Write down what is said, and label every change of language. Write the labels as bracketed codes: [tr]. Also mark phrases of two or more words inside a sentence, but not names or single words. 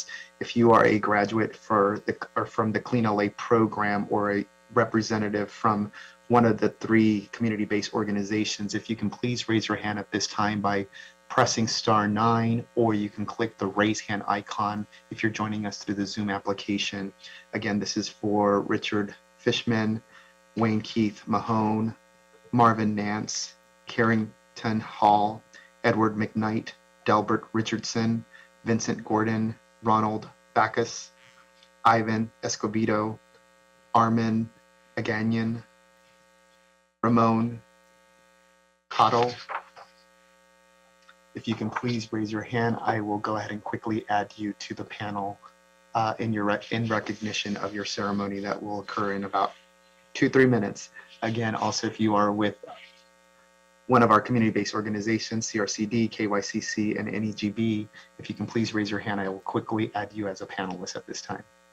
[en] If you are a graduate from the Clean LA program or a representative from one of the 3 community-based organizations, if you can please raise your hand at this time by pressing *9, or you can click the raise hand icon if you're joining us through the Zoom application. Again, this is for Richard Fishman, Wayne Keith Mahone, Marvin Nance, Carrington Hall, Edward McKnight, Delbert Richardson, Vincent Gordon, Ronald Backus, Ivan Escobedo, Armin Aganyan, Ramon Cottle. If you can please raise your hand, I will go ahead and quickly add you to the panel in recognition of your ceremony that will occur in about 2-3 minutes. Again, also if you are with one of our community-based organizations, CRCD, KYCC, and NEGB, if you can please raise your hand, I will quickly add you as a panelist at this time.